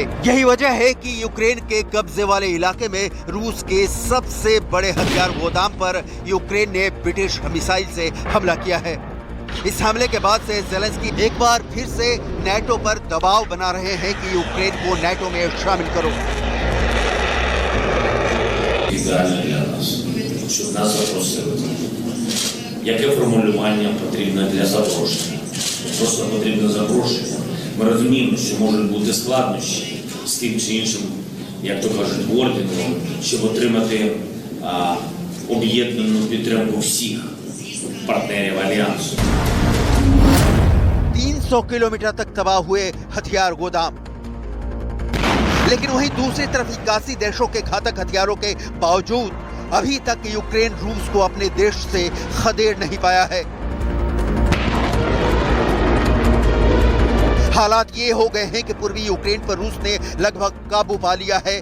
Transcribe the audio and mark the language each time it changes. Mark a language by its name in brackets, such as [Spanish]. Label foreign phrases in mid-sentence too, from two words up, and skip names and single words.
[Hindi] यही वजह है कि यूक्रेन के कब्जे वाले इलाके में रूस के सबसे बड़े हथियार गोदाम पर यूक्रेन ने ब्रिटिश मिसाइल से हमला किया है। इस हमले के बाद से ज़ेलेंस्की एक बार फिर से नेटो पर दबाव बना रहे हैं कि यूक्रेन को नेटो में शामिल करो। [Ukrainian] Яке формулювання потрібне для запрошення? Просто потрібне запрошення. Ми розуміємо, що можуть бути складнощі з тим чи іншим, як то кажуть, орденом, щоб отримати об'єднану підтримку всіх партнерів альянсу. [Hindi] 300 किलोमीटर तक तबाह हुए हथियार गोदाम, लेकिन वहीं दूसरी तरफ इक्यासी देशों के घातक हथियारों के बावजूद अभी तक यूक्रेन रूस को अपने देश से खदेड़ नहीं पाया है। हालात ये हो गए हैं कि पूर्वी यूक्रेन पर रूस ने लगभग काबू पा लिया है।